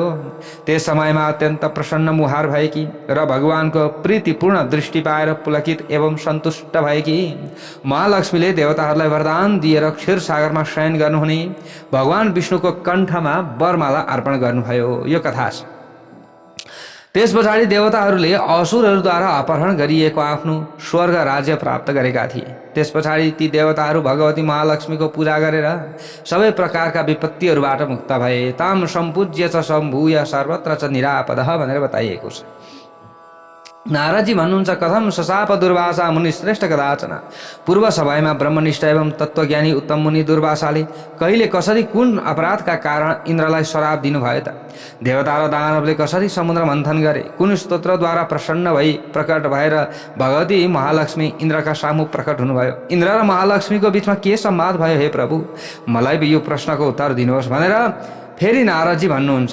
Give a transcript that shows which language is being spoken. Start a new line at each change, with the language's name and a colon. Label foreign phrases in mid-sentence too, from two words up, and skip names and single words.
Nepali: त्यस समयमा अत्यन्त प्रसन्न मुहार भएकी र भगवानको प्रीतिपूर्ण दृष्टि पाएर पुलकित एवं सन्तुष्ट भएकी महालक्ष्मीले देवताहरूलाई वरदान दिएर क्षीरसागरमा शयन गर्नुहुने भगवान विष्णुको कण्ठमा वरमाला अर्पण गर्नुभयो। यो कथा छ। त्यस पछाडि देवताहरूले असुरहरूद्वारा अपहरण गरिएको आफ्नो स्वर्ग राज्य प्राप्त गरेका थिए। त्यस पछाडि ती देवताहरू भगवती महालक्ष्मीको पूजा गरेर सबै प्रकारका विपत्तिहरूबाट मुक्त भए।
Sanskrit: ताम सम्पूज्य च सम्भूय सर्वत्र च निरापदः
Nepali: भनेर बताइएको छ। नारदजी भन्नुहुन्छ,
Sanskrit: कथम सशाप दुर्वासा मुनि श्रेष्ठ कदाचन।
Nepali: पूर्व समयमा ब्रह्मनिष्ठ एवं तत्त्वज्ञानी उत्तम मुनि दुर्वासाले कहिले कसरी कुन अपराधका कारण इन्द्रलाई श्राप दिनुभयो त? देवता र दानवले कसरी समुद्र मन्थन गरे? कुन स्तोत्रद्वारा प्रसन्न भई प्रकट भएर भगवती महालक्ष्मी इन्द्रका सामु प्रकट हुनुभयो? इन्द्र र महालक्ष्मीको बिचमा के संवाद भयो हे प्रभु? मलाई यो प्रश्नको उत्तर दिनुहोस् भनेर फेरि नारदजी भन्नुहुन्छ।